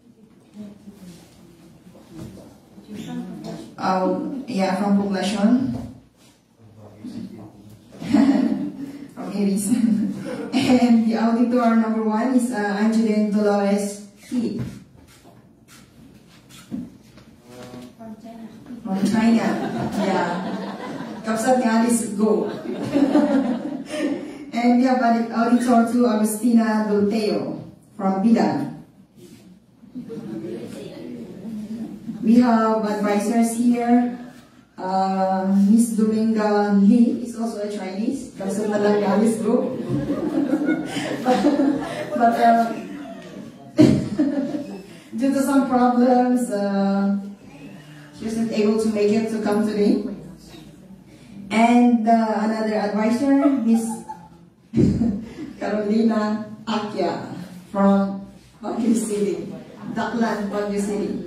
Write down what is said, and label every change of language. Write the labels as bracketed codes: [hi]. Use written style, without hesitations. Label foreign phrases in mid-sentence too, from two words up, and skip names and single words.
[en] From Poblacion. From Aries. And the auditor number 1 is Angeline Dolores T. From China. Yeah. [ilo] Kapsat ni Alice Go. [en] And we have auditor 2, Agustina Dolteo from Bidan. We have advisors here. Miss Dominga Lee is also a Chinese. [ilo] Kapsat na lang ni Alice Go. [en] but due to some problems, she wasn't able to make it to come today. And another advisor, Miss Carolina Akia from Baguio City, Daklan, Baguio City.